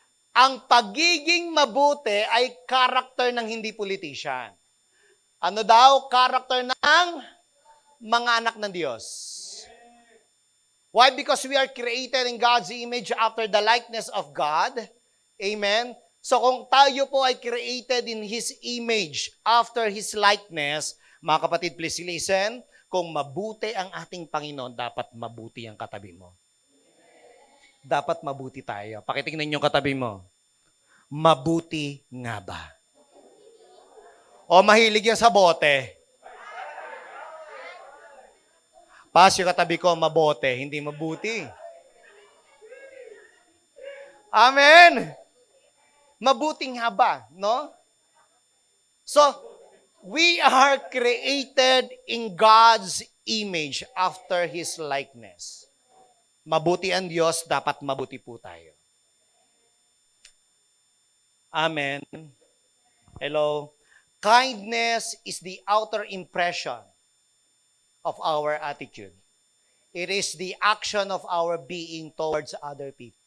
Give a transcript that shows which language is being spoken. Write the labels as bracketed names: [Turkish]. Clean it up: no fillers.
[Filipino] Ang pagiging mabuti ay karakter ng hindi politician. Ano daw? Karakter ng mga anak ng Diyos. [English] Why? Because we are created in God's image after the likeness of God. [Filipino] Amen? So kung tayo po ay [English] created in His image after His likeness, [Filipino] mga kapatid, [English] please listen, [Filipino] kung mabuti ang ating Panginoon, dapat mabuti ang katabi mo. Dapat mabuti tayo. Pakitingnan yung katabi mo. Mabuti nga ba? O mahilig yan sa bote? Pas yung katabi ko, mabote, hindi mabuti. Amen! Mabuti nga ba, no? [English] So, we are created in God's image after His likeness. [Filipino] Mabuti ang Diyos, dapat mabuti po tayo. [English] Amen. Hello. Kindness is the outer impression of our attitude. It is the action of our being towards other people.